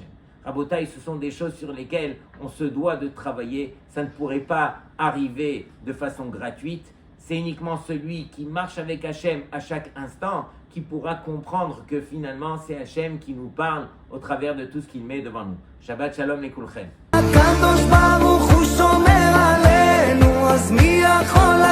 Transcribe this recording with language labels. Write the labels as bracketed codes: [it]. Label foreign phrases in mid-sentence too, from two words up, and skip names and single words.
[fr] Rabotai, ce sont des choses sur lesquelles on se doit de travailler. Ça ne pourrait pas arriver de façon gratuite. C'est uniquement celui qui marche avec Hachem à chaque instant qui pourra comprendre que finalement c'est Hachem qui nous parle au travers de tout ce qu'il met devant nous. [he] שבת שלום לכולכם. הקדוש ברוך הוא שומר עלינו, אז מי יכול